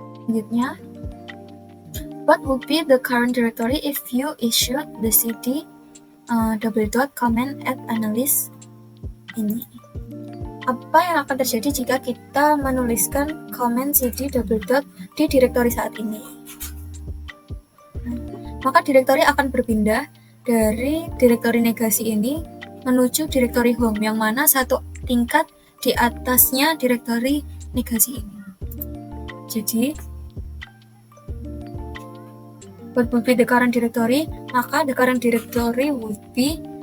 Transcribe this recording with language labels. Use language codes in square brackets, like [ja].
[en] Selanjutnya, what would be the current directory if you issued the cd double dot command at analyst ini? [id] Apa yang akan terjadi jika kita menuliskan command cd double dot di direktori saat ini? Maka direktori akan berpindah dari direktori negasi ini menuju direktori home, yang mana satu tingkat di atasnya direktori negasi ini. [en] Jadi what would be the current directory? Maka the current directory would be